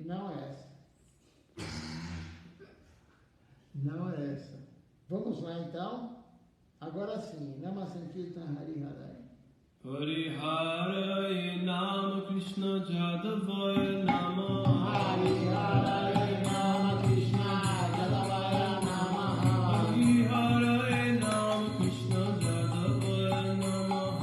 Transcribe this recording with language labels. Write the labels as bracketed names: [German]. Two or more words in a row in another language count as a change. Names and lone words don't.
[Portuguese] Não é essa. Não é essa. Vamos lá então. Agora sim. [Sanskrit] Nama Sankirtan Hari Harai. Hari Harai Nama Krishna Jadavaya Nama. Hari Harai Nama Krishna Jadavaya Namaha. Hari Harai Nama Krishna Jadavaya Nama.